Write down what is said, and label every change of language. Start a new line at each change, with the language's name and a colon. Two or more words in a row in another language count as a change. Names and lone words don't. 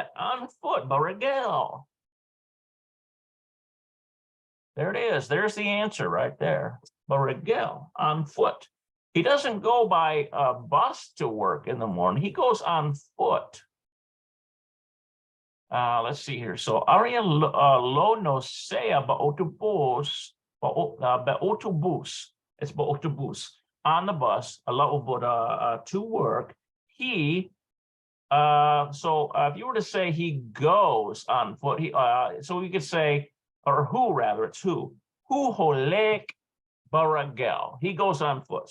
English: On foot, baragel. There it is. There's the answer right there. Baragel, on foot. He doesn't go by a bus to work in the morning. He goes on foot. Let's see here.
Hebrew: So אריה לא נוסע באוטובוס, באוטובוס.
English: It's ba-autobus. On the bus, to work. He, so if you were to say he goes on foot, so we could say, or who rather, it's who.
Hebrew: הוא הולך ברגל.
English: He goes on foot.